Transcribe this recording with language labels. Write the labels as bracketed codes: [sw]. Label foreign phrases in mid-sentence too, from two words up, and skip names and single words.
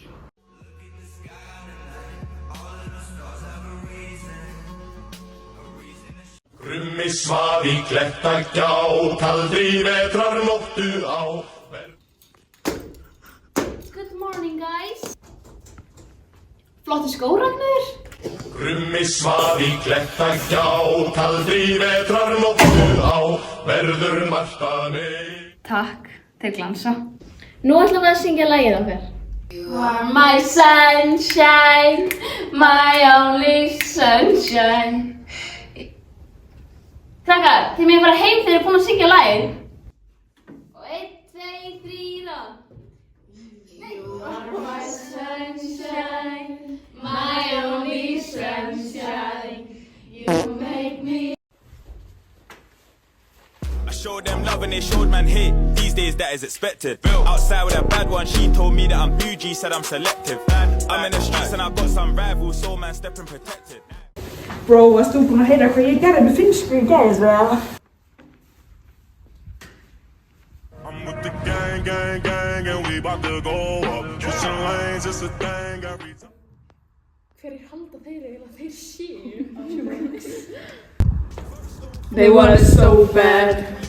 [is] Krummi svaf í klettagjá, kaldri vetrarnóttu á. [en] Good morning, guys. [is] Flotti skór, Ragnar. Krummi svaf í klettagjá, kaldri vetrarnóttu á. Verður Marta mei. Takk, þeir glansa. Nú ætlum við að syngja lagið okkar. [en] You are my sunshine, my only sunshine. [is] Krakkar, þið megið fara heim þegar þið er búin að syngja lagið. Og 1, 2, 3 og... [en] You are my sunshine, my only sunshine. You make me... I showed them love and they showed man hate. These days that is expected. Outside with a bad one, she told me that I'm bougie, said I'm selective. I'm in the streets and I got some rivals, so man stepping protected. Bro, [is] varst þú búinn að heyra hvað ég gerði með finnsku í gæðis, eða? [en] I'm with the gang, gang, gang, and we about to go up. Switching lanes, it's a thing every time. [is] Hverjir halda þeir eiginlega þeir séu? [en] They want it so bad.